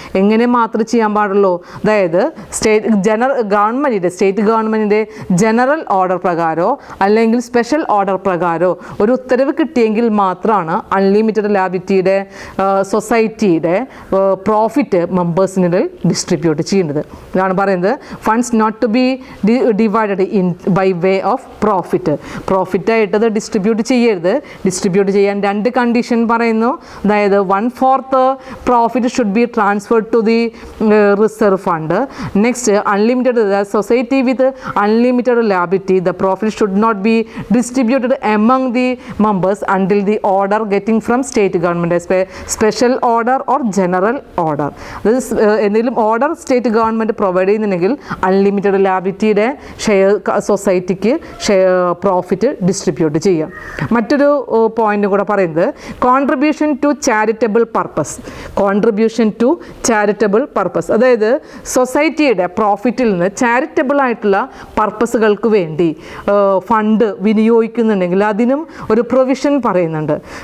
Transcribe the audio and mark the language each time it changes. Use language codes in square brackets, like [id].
[ml] എങ്ങനെ മാത്രമേ ചെയ്യാൻ പാടുള്ളൂ, അതായത് സ്റ്റേറ്റ് ഗവൺമെൻറ്റിൻ്റെ ജനറൽ ഓർഡർ പ്രകാരമോ അല്ലെങ്കിൽ സ്പെഷ്യൽ ഓർഡർ പ്രകാരമോ ഒരു ഉത്തരവ് കിട്ടിയെങ്കിൽ മാത്രമാണ് അൺലിമിറ്റഡ് ലാബിലിറ്റിയുടെ സൊസൈറ്റിയുടെ പ്രോഫിറ്റ് മെമ്പേഴ്സിനിടയിൽ ഡിസ്ട്രിബ്യൂട്ട് ചെയ്യുന്നത്. ഇതാണ് പറയുന്നത് [en] Funds not to be divided in by way of profit. [ml] പ്രോഫിറ്റായിട്ടത് distribute ചെയ്യരുത്. ഡിസ്ട്രിബ്യൂട്ട് ചെയ്യാൻ 2 കണ്ടീഷൻ പറയുന്നു. അതായത് 1/4 [en] profit should be transferred to the reserve fund. Next, unlimited, the society with unlimited liability, the profit should not be distributed among the members until the order getting from state government, special order or general order. [ml] This എന്തെങ്കിലും order state government provide ചെയ്യുന്നുണ്ടെങ്കിൽ unlimited ലാബിലിറ്റിയുടെ share സൊസൈറ്റിക്ക് profit distribute ചെയ്യാം. മറ്റൊരു point കൂടെ പറയുന്നത് contribution to charitable purpose. Contribution to charitable purpose, അതായത് സൊസൈറ്റിയുടെ പ്രോഫിറ്റിൽ നിന്ന് ചാരിറ്റബിൾ ആയിട്ടുള്ള പർപ്പസുകൾക്ക് വേണ്ടി ഫണ്ട് വിനിയോഗിക്കുന്നുണ്ടെങ്കിൽ അതിനും ഒരു പ്രൊവിഷൻ പറയുന്നുണ്ട്.